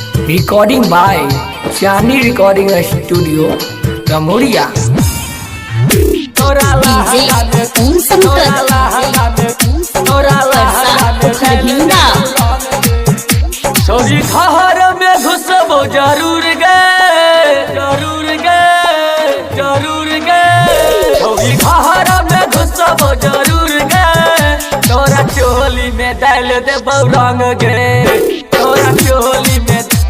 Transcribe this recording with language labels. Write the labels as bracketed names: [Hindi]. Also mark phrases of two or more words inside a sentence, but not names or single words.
[English] Recording by Chani Recording Studio, Gamuria. DJ Om Shankar Hinda [Magahi] छोरी घर में घुसबो जरूर गे छोरी घर में घुसबो जरूर गे तोरा चोली में डाल देबो रंग गे तोरा चोली में